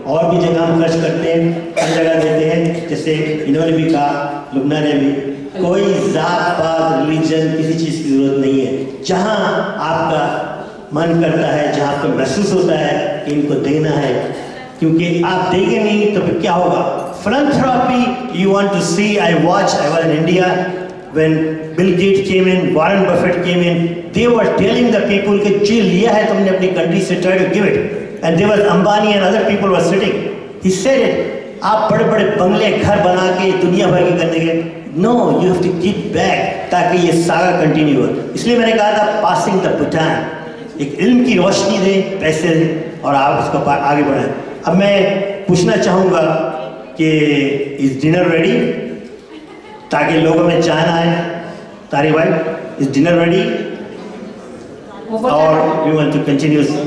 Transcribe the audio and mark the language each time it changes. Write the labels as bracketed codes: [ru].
[hi] और भी जगह हम खर्च करते हैं, हर जगह देते हैं, जैसे इन्होंने भी कहा, लुबना ने भी, कोई जात पात रिलीजन किसी चीज़ की ज़रूरत नहीं है। जहाँ आपका मन करता है, जहाँ आपको महसूस होता है कि इनको देना है, क्योंकि आप देंगे नहीं तो फिर क्या होगा। [en] philanthropy you want to see, I was in India when Bill Gates came in, Warren Buffett came in, they were telling the people [hi] कि जो लिया है तुमने अपनी country से [en] try to give it, and there was Ambani and other people were sitting, he said it, [hi] आप बड़े बड़े बंगले घर बना के दुनिया भर के करने के, [en] no, you have to give back [hi] ताकि ये सागा कंटिन्यू हो। इसलिए मैंने कहा था [en] passing the baton, [hi] एक इल्म की रोशनी दें, पैसे दें और आप उसको आगे बढ़ाएं। अब मैं पूछना चाहूँगा कि [en] इस dinner ready, [hi] ताकि लोगों में चाहना है। [en] तारिक भाई, इस dinner ready और वी वांट टू कंटिन्यू।